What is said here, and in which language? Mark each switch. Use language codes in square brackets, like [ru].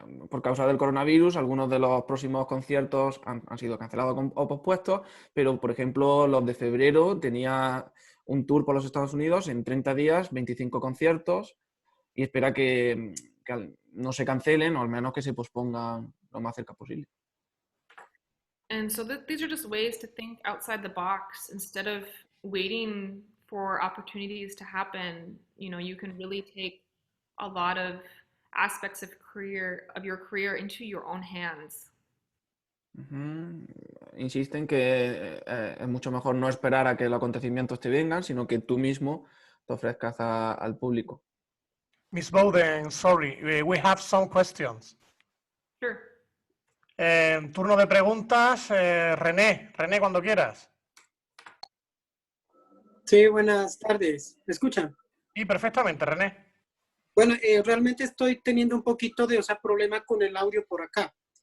[es] Por causa del coronavirus, algunos de los próximos conciertos han sido cancelados o pospuestos, pero por ejemplo los de febrero tenía un tour por los Estados Unidos en 30 días, 25 conciertos, y espera que no se cancelen o al menos que se pospongan lo más cerca posible. [en] And so these are just ways to think outside the box instead of waiting for opportunities to happen. You can really take a lot of aspects of your career into your own hands. [es] Insisten que es mucho mejor no esperar a que los acontecimientos te vengan, sino que tú mismo te ofrezcas al público. [en] Miss Bowden, sorry, we have some questions. Sure. [es] Turno de preguntas, René, cuando quieras. Sí, buenas tardes. ¿Me escuchan? Sí, perfectamente, René. Bueno, realmente estoy teniendo un poquito de problema con el audio por acá.